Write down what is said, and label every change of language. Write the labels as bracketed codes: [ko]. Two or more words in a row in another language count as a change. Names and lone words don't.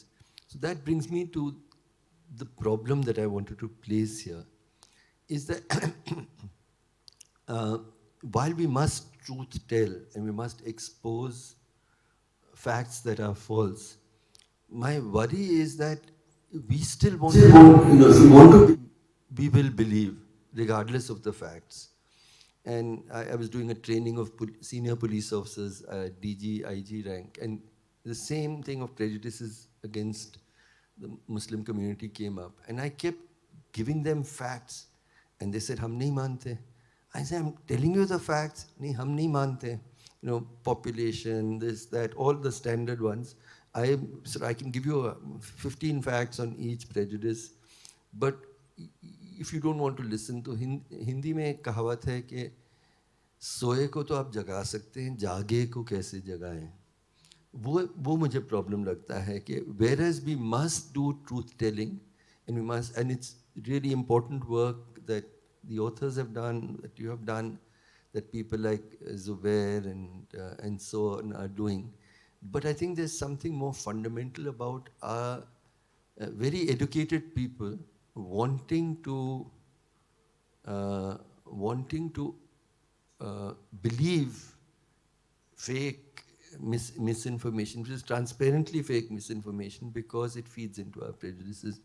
[en] So that brings me to the problem that I wanted to place here, is that while we must truth tell and we must expose facts that are false, my worry is that we still want to, we will believe regardless of the facts. And I was doing a training of senior police officers, DG, IG rank, and the same thing of prejudices against the Muslim community came up. And I kept giving them facts, and they said, [hi] hum nahi mante. [en] I said, I'm telling you the facts, [hi] nahi, hum nahi mante. [en] Population, this, that, all the standard ones. I can give you 15 facts on each prejudice, but if you don't want to listen to Hindi [hi] में एक कहावत है कि सोए को तो आप जगा सकते हैं, जागे को कैसे जगाएं? वो मुझे problem लगता है कि [en] whereas we must do truth telling, and it's really important work that the authors have done, that you have done, that people like Zubair and so on are doing. But I think there's something more fundamental about our very educated people wanting to believe fake misinformation, which is transparently fake misinformation, because it feeds into our prejudices.